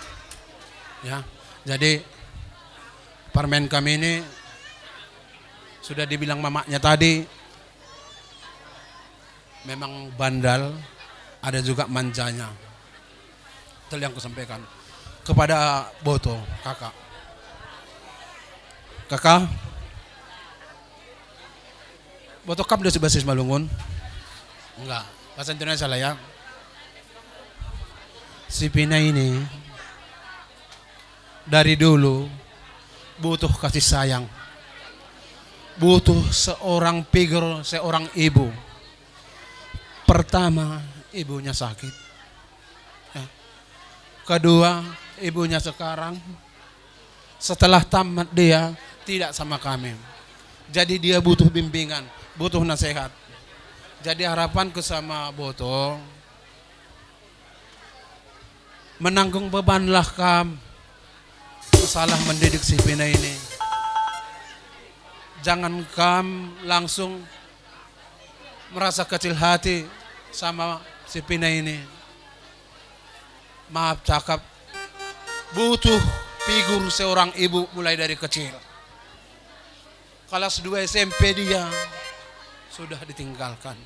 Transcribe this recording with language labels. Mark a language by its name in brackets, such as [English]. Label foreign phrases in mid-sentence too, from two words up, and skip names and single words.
[Indonesian] Ya, jadi permen kami ini sudah dibilang mamanya tadi, memang bandal, ada juga manjanya. Itu yang aku sampaikan kepada Boto, kakak. Kakak, Boto kam udah sebasis Malungun? Enggak, bahasa Indonesia lah ya. Si Pina ini dari dulu butuh kasih sayang. Butuh seorang figur, seorang ibu. Pertama, ibunya sakit. Ya. Kedua, ibunya sekarang setelah tamat dia tidak sama kami. Jadi dia butuh bimbingan, butuh nasihat. Jadi harapanku sama Boto, menanggung bebanlah kam masalah mendidik si Pina ini. Jangan kam langsung merasa kecil hati sama si Pina ini. Maaf cakap, butuh figur seorang ibu mulai dari kecil. Kelas 2 SMP dia sudah ditinggalkan.